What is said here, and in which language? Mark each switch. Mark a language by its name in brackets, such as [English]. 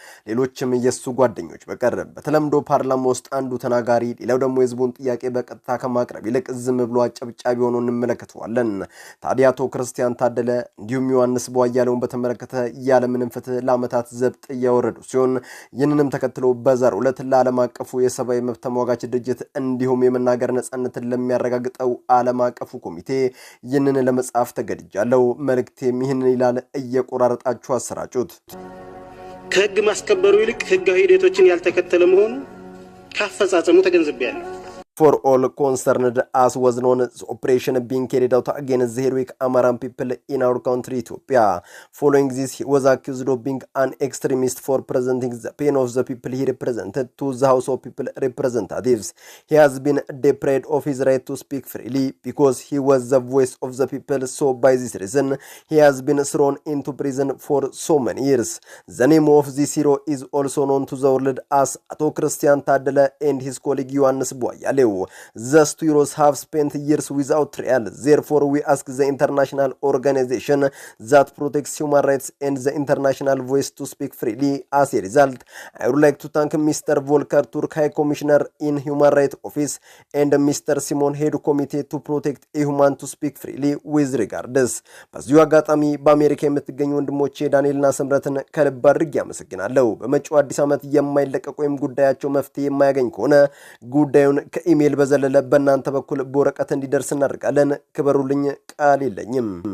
[Amharic] ሌሎችም የሱ ጓደኞች በቀር በተለምዶ ፓርላማ ውስጥ አንዱ ተናጋሪ ሌላው ደግሞ የህዝቡን ጥያቄ በቀጥታ ከማቅረብ ይልቅ ዝም ብሎ አጨብጫቢ ሆኖ እንመለከተዋለን። ታዲያ አቶ ክርስቲያን ታደለ እንዲሁም ዮሐንስ ቧያለውን በተመለከተ ያለምንም ፍትህ ለዓመታት ዘብጥ ያወረዱ ሲሆን ይህንንም ተከትሎ በዛሬው ዕለት ለዓለም አቀፉ የሰብአዊ መብት ተሟጋች ድርጅት እንዲሁም የመናገር ነጻነትን ለሚያረጋግጠው ዓለም አቀፉ ኮሚቴ ይህንን ለመጻፍ ተገድጃለሁ። መልእክቴም ይህንን ይላል፣ እየቆራረጣችሁ አሰራጩት። ከህግ ማስከበሩ ይልቅ ህጋዊ ሂደቶችን ያልተከተለ መሆኑ ካፈጻጸሙ ተገንዝቤያለሁ። [English] For all concerned, as was known, the operation being carried out against the heroic Amaran people in our country, Ethiopia. Following this, he was accused of being an extremist for presenting the pain of the people he represented to the House of People representatives. He has been deprived of his right to speak freely because he was the voice of the people. So, by this reason, he has been thrown into prison for so many years. The name of this hero is also known to the world as Ato Christian Taddele and his colleague Yohannes Boyale. The two heroes have spent years without trial. Therefore, we ask the international organization that protects human rights and the international voice to speak freely. As a result, I would like to thank Mr. Volker Turk, High Commissioner in Human Rights Office, and Mr. Simon Head Committee to protect a human to speak freely with regards. [Amharic] በዚሁ አጋጣሚ በአሜሪካ የምትገኙ ወንድሞቼ ዳንኤልና ሰምረትን ከልብ አድርጌ አመሰግናለሁ። በመጪው አዲስ ዓመት የማይለቀቅ ወይም ጉዳያቸው መፍትሄ የማያገኝ ከሆነ ጉዳዩን ኢሜል በዘለለ በእናንተ በኩል በወረቀት እንዲደርስ እናደርጋለን። ክበሩልኝ፣ ቃል የለኝም።